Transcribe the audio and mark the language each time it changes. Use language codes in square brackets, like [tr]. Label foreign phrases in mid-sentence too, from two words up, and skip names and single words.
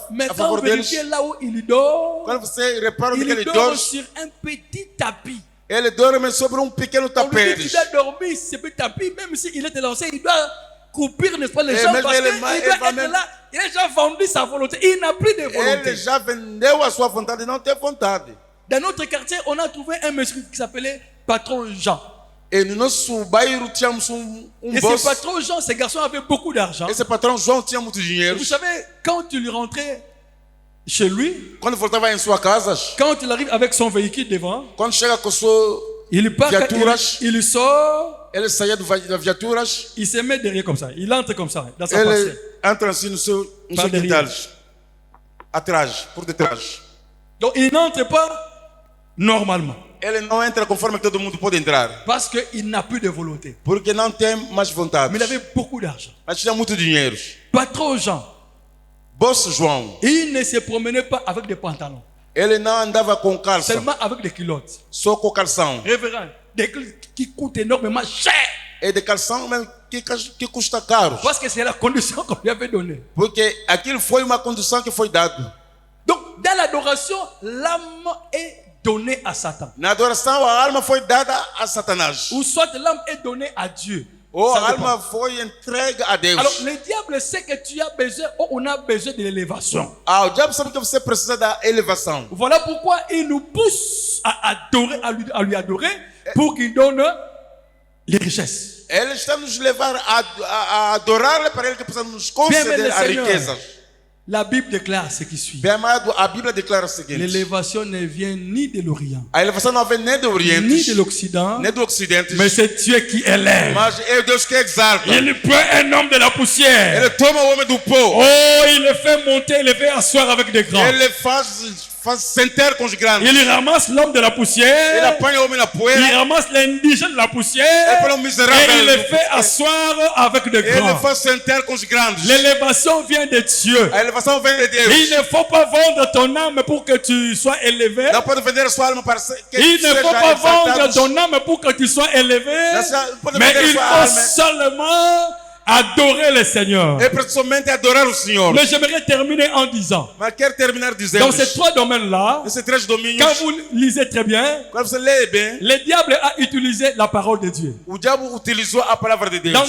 [fr] Mais [pt] a [fr] quand [pt] favor [fr] vous [pt] deles. [fr] vérifiez là où il dort, [pt] Quando você repara que [fr] il [pt] ele [fr] dort [pt] dorme, [fr] sur un petit tapis. [pt] ele dorme sobre pequeno [fr] On lui dit [pt] tapete. [fr] qu'il doit dormir sur ce petit tapis, même s'il est lancé, il doit coupir, n'est-ce pas, les Et gens même parce il qu'il est doit il va être même- là. Il a déjà vendu sa volonté. Il n'a plus de volonté. [pt] Ele já vendeu a sua vontade, não tem vontade. [fr] Dans notre quartier, on a trouvé un monsieur qui s'appelait Patron Jean. [pt] E no nosso bairro tínhamos [fr] Et ce [pt] boss. [fr] patron Jean, ce garçon avait beaucoup d'argent. [pt] Esse patrão João tinha muito [fr] Et [pt] dinheiro. [fr] vous savez, quand il rentrait chez lui, [pt] Quando voltava em sua casa, [fr] quand il arrive avec son véhicule devant, [pt] quando chega com sua, [fr] il part, [pt] Viaturas. [fr] il sort, [pt] ele saía das viaturas, [fr] il se met derrière comme ça. Il entre comme ça, dans sa parcelle. [pt] ele entra assim no seu [fr] Par derrière. [pt] quintal, atrás, por detrás. [fr] Donc il n'entre pas normalement. [pt] Ele não entra conforme todo mundo pode entrar, [fr] Parce qu'il n'a plus de volonté. [pt] porque não tem mais vontade. [fr] Mais il avait beaucoup d'argent. [pt] Mas tinha muito dinheiro. [fr] Patron Jean, [pt] Boss João, [fr] il ne se promenait pas avec des pantalons, [pt] ele não andava com calça, [fr] seulement avec des culottes. [pt] só com calção. [fr] Révérend, des culottes qui coûtent énormément cher. [pt] É de calção mesmo que custa caro. [fr] Parce que c'est la condition qu'on lui avait donnée. [pt] Porque aquilo foi uma condição que foi dada. [fr] Donc, dans l'adoration, l'âme est donnée à Satan. [pt] Na adoração, a alma foi dada a Satanás. [fr] Ou soit l'âme est donnée à Dieu. [pt] Ou [fr] Ça [pt] a [fr] dépend. [pt] alma foi entregue a Deus. [fr] Alors, le diable sait que tu as besoin, ou on a besoin de l'élévation. [pt] O diabo sabe que você precisa da elevação. [fr] Voilà pourquoi il nous pousse à adorer, à lui adorer, pour qu'il donne les richesses. [pt] Ele está nos levar a adorar para ele que precisa nos conceder as riquezas. [fr] La Bible déclare ce qui suit. [pt] Bem amado, a Bíblia declara o seguinte: [fr] L'élévation ne vient ni de l'Orient, [pt] a elevação não vem nem do [fr] ni [pt] Oriente, [fr] de l'Occident, [pt] nem do Ocidente, [fr] mais c'est Dieu qui élève. [pt] mas é Deus que exalta. [fr] Il prend un homme de la poussière. [pt] Ele toma o homem do pó. [fr] Oh, il le fait monter, il le fait asseoir avec des grands. [pt] Ele faz sentar com os grandes. [fr] Il ramasse l'homme de la [pt] Ele [fr] poussière. [pt] apanha o homem na [fr] Il [pt] poeira. [fr] ramasse l'indigène de la [pt] Ele [fr] poussière. [pt] põe o miserável. [fr] Et il le fait asseoir avec des [pt] Ele [fr] grands. [pt] faz sentar com os grandes. [fr] L'élévation vient de Dieu. [pt] A elevação vem de Deus. [fr] Il ne faut pas vendre ton âme pour que tu sois élevé. [pt] Não pode vender a sua alma para que [fr] Il ne faut pas vendre [pt] exaltado. [fr] ton âme pour que tu sois élevé. [pt] Pode [fr] Mais [pt] vender [fr] il [pt] sua [fr] faut [pt] alma. [fr] seulement adorer le Seigneur. [pt] É para somente adorar o Senhor. [fr] Mais j'aimerais terminer en disant, [pt] Mas quero terminar dizendo: [fr] dans ces trois domaines-là, [pt] esses três domínios, [fr] quand vous lisez très bien, [pt] quando você lê bem, [fr] le diable a utilisé la parole de Dieu. [pt] o diabo utilizou a palavra de Deus.